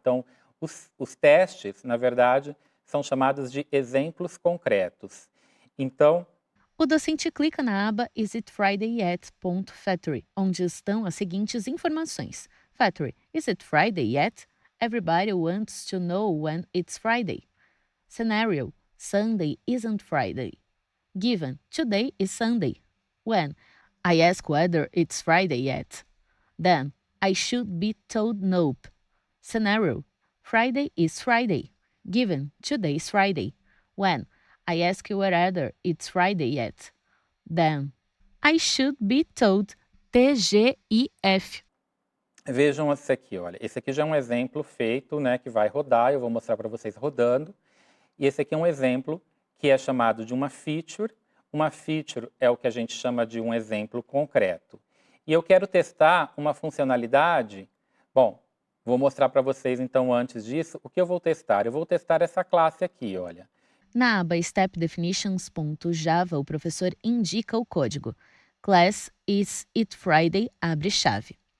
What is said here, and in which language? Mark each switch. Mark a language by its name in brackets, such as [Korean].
[Portuguese] Então, os testes, na verdade, são chamados de exemplos concretos. Então, O docente clica na aba Is it Friday yet? Factory, onde estão as seguintes informações. [English] Factory, is it Friday yet? Everybody wants to know when it's Friday. Scenario, Sunday isn't Friday. Given, today is Sunday. When, I ask whether it's Friday yet. Then, I should be told nope. Scenario, Friday is Friday. Given, today is Friday. When, I ask whether it's Friday yet. Then, I should be told TGIF. [Portuguese] Vejam esse aqui, olha. Esse aqui já é um exemplo feito, né, que vai rodar. Eu vou mostrar para vocês rodando. E esse aqui é um exemplo que é chamado de uma feature. Uma feature é o que a gente chama de um exemplo concreto. E eu quero testar uma funcionalidade. Bom, vou mostrar para vocês, então, antes disso, o que eu vou testar. Eu vou testar essa classe aqui, olha. Na aba stepdefinitions.java, o professor indica o código. Class is it Friday, abre chave.